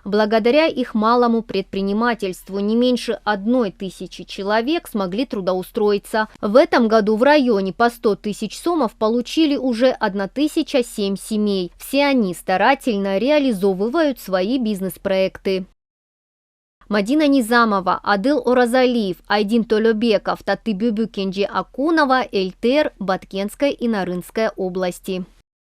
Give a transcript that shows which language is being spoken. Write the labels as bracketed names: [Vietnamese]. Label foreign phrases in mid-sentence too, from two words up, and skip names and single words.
[Russian] Благодаря их малому предпринимательству не меньше 1000 человек смогли трудоустроиться. В этом году в районе по 100 тысяч сомов получили уже 1007 семей. Все они старательно реализовывают свои бизнес-проекты. Мадина Низамова, Адыл Оразалиев, Айдин Толебеков, Татыбюбю Кенджи Акунова, Эльтер, Баткенская и Нарынская области.